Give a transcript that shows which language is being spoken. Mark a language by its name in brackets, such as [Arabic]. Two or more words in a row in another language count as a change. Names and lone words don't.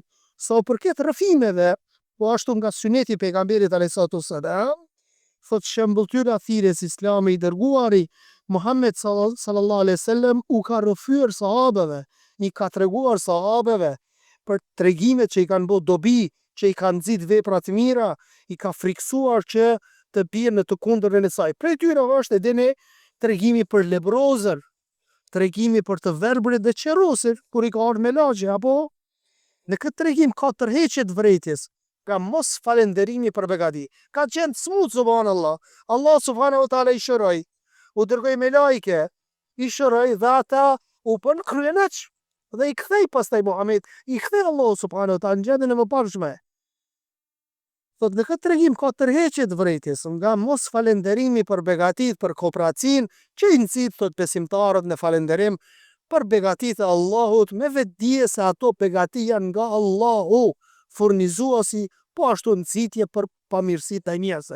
[Albanian] Sa përket rrëfimeve, po ashtu nga suneti i pejgamberit [Arabic] عليه الصلاة والسلام, [Albanian] thot shembulltyra thirrjes islami i dërguari Muhammed [Arabic] صلى الله عليه وسلم [Albanian] u ka rrëfyer sahabeve, i ka treguar sahabeve për tregimet që i kanë bërë dobi, që i kanë nxit vepra të mira, i ka friksuar që të bien në të kundërtën e saj. Prej tyre është edhe tregimi për lebrozër, tregimi për të verbrit dhe qerosur, kur i ka ardhur me lagje, apo në këtë tregim ka tërheqje të vërejtjes, ka mos falenderimi për begati. Ka qenë smut, subhanallah. Allah [Arabic] سبحانه وتعالى [Albanian] i shëroi, u dërgoi me lajke, i shëroi dhe ata u bën kryeneç. Dhe i kthej pastaj Muhamedi, i kthej Allahu [Arabic] سبحانه وتعالى [Albanian] në gjendjen e mëparshme. Thot në këtë tregim ka tërheqje të vërejtjes nga mos falenderimi për begatit, për kooperacinë, që i nxit thot besimtarët në falenderim për begatit e Allahut, me vetdije se ato begati janë nga Allahu, furnizuesi, po ashtu nxitje për pamirësitë e njerëzve.